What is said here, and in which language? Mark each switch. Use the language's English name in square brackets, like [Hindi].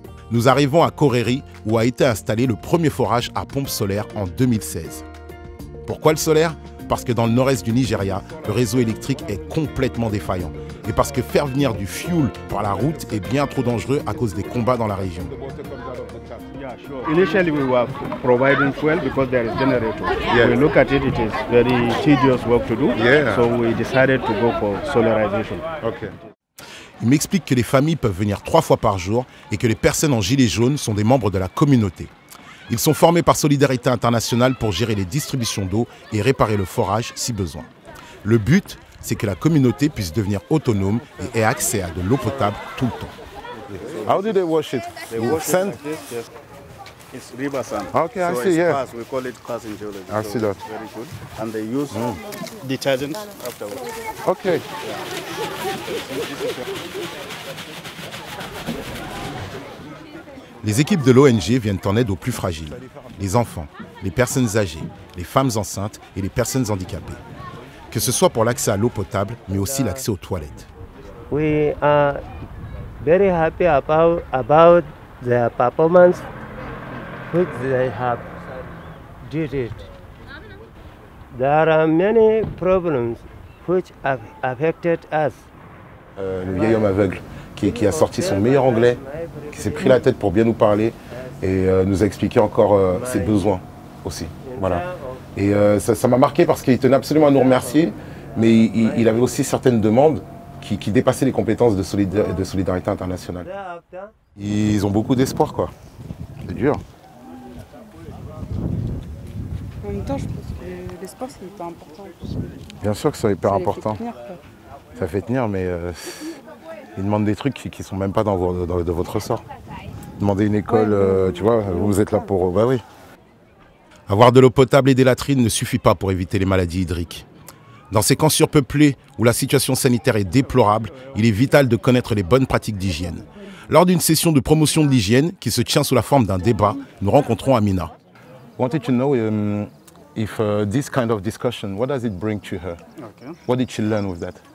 [French] Nous arrivons à Koréry où a été installé le premier forage à pompe solaire en 2016. Pourquoi le solaire? Parce que dans le nord-est du Nigeria, le réseau électrique est complètement défaillant. Et parce que faire venir du fuel par la route est bien trop dangereux à cause des combats dans la région. [English] Initially we were providing fuel because there is generator. Yeah. We look at it, it is very tedious work to do. Yeah. So we decided to go for solarization. Okay. [French] Il m'explique que les familles peuvent venir 3 fois par jour et que les personnes en gilet jaune sont des membres de la communauté. Ils sont formés par Solidarité Internationale pour gérer les distributions d'eau et réparer le forage si besoin. Le but, c'est que la communauté puisse devenir autonome et ait accès à de l'eau potable tout le temps. [English] How do they wash it? They wash sand? It like this, yes. It's river sand. Okay, I so see, yeah. Pass. We call it pass in geology. I see that. Very good. And they use detergents afterwards. Okay. [French] Les équipes de l'ONG viennent en aide aux plus fragiles, les enfants, les personnes âgées, les femmes enceintes et les personnes handicapées. Que ce soit pour l'accès à l'eau potable, mais aussi l'accès aux toilettes. [English] We are very happy about their performance which they have did it. There are many problems which have affected us. [French] Le vieil homme aveugle qui a sorti son meilleur anglais, qui s'est pris la tête pour bien nous parler et nous a expliqué encore ses besoins aussi. Voilà. Et ça m'a marqué parce qu'il tenait absolument à nous remercier, mais il avait aussi certaines demandes qui dépassaient les compétences de Solidarité Internationale. Ils ont beaucoup d'espoir, quoi. C'est dur. En même temps, je pense que l'espoir, c'est hyper important. Bien sûr que c'est hyper important. Fait tenir, ça fait tenir, mais ils demandent des trucs qui ne sont même pas dans votre ressort. Demander une école, tu vois, vous êtes là pour... Bah oui. Avoir de l'eau potable et des latrines ne suffit pas pour éviter les maladies hydriques. Dans ces camps surpeuplés où la situation sanitaire est déplorable, il est vital de connaître les bonnes pratiques d'hygiène. Lors d'une session de promotion de l'hygiène qui se tient sous la forme d'un débat, nous rencontrons Amina. [English] I wanted to know if this kind of discussion, what does it bring to her? Okay. What did she learn with that?